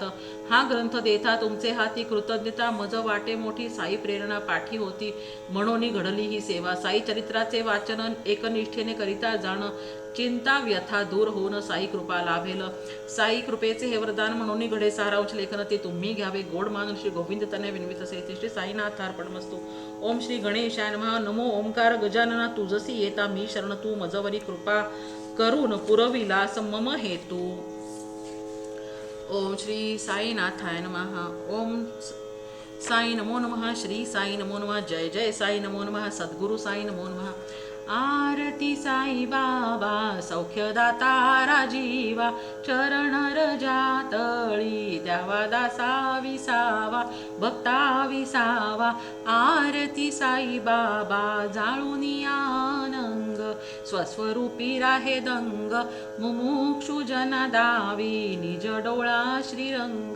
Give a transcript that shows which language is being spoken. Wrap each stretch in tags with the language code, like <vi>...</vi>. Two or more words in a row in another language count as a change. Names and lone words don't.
<mr>हा ग्रंथ देता तुमचे हाती, कृतज्ञता मज वाटे मोठी, साई प्रेरणा पाठी होती म्हणून घडली ही सेवा. साई चरित्राचे वाचन एकनिष्ठेने करिता जाण, चिंता व्यथा दूर होऊन साई कृपा लाभेल. साई कृपेचे हे वरदान म्हणून घडे सारांश लेखन, ते तुम्ही घ्यावे गोड मानून श्री गोविंद तनय विनवित असे.</mr> <sa>श्री साईनाथ अर्पणमस्तु. ओम श्री गणेशाय नमः.</sa> <mr>नमो ओंकार गजानना, तुझसी येता मी शरण, तू मजवरी कृपा करून पुरविलास मम हेतू.</mr> <sa>ओम श्री साईनाथाय नमः. ओम साई नमो नमः. श्री साई नमो नमः. जय जय साई नमो नमः. सद्गुरु साई नमो नमः.</sa> <mr>आरती साई बाबा सौख्यदाता राजीवा, चरण रजातळी द्यावा दासा विसावा, भक्ता विसावा. आरती साई बाबा जाळूनी आनंग, स्वस्वरूपी राहे दंग, मुमुक्षु जना दावी निज डोळा श्रीरंग.</mr>